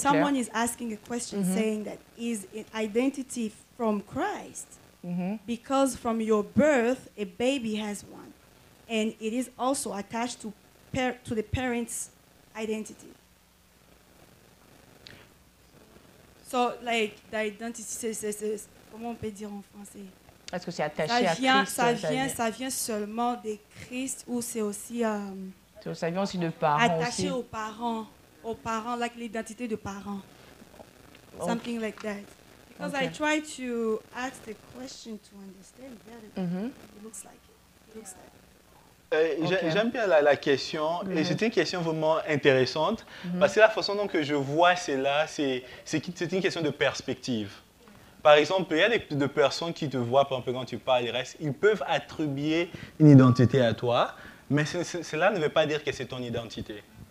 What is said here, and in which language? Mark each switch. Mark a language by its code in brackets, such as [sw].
[en] Someone is asking a question saying that is identity from Christ? Because from your birth, a baby has one, and it is also attached to the parent's identity. So, like the identity says. [fr] Comment on peut dire en français? Est-ce que c'est attaché à Christ? Ça vient seulement de Christ ou c'est aussi... ça vient aussi de parents. Attaché aux parents, like l'identité de parents. [en] Something like that. Because I try to ask the question to understand better. It looks like it. [fr] J'aime bien la question, et c'est une question vraiment intéressante, parce que la façon dont je vois cela, c'est une question de perspective. Par exemple, il y a des personnes qui te voient, par exemple, quand tu parles, ils peuvent attribuer une identité à toi, mais cela ne veut pas dire que c'est ton identité.